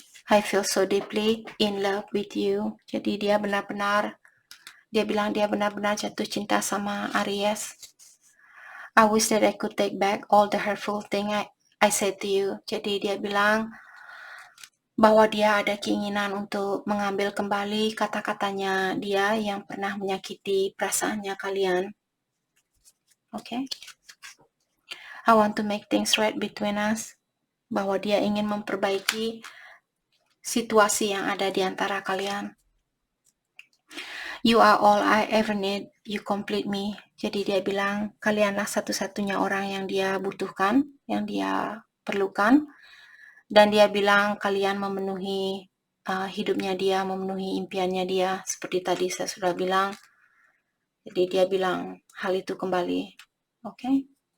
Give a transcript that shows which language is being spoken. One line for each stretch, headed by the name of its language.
English: I feel so deeply in love with you.
Indonesian: Jadi dia bilang dia benar-benar jatuh cinta sama Aries.
English: I wish that I could take back all the hurtful thing I said to you.
Indonesian: Jadi dia bilang bahwa dia ada keinginan untuk mengambil kembali kata-katanya dia yang pernah menyakiti perasaannya kalian.
English: Okay? I want to make things right between us.
Indonesian: Bahwa dia ingin memperbaiki situasi yang ada di antara kalian.
English: You are all I ever need, you complete me.
Indonesian: Jadi dia bilang, kalianlah satu-satunya orang yang dia butuhkan, yang dia perlukan. Dan dia bilang, kalian memenuhi hidupnya dia, memenuhi impiannya dia. Seperti tadi saya sudah bilang. Jadi dia bilang hal itu kembali.
English: Okay?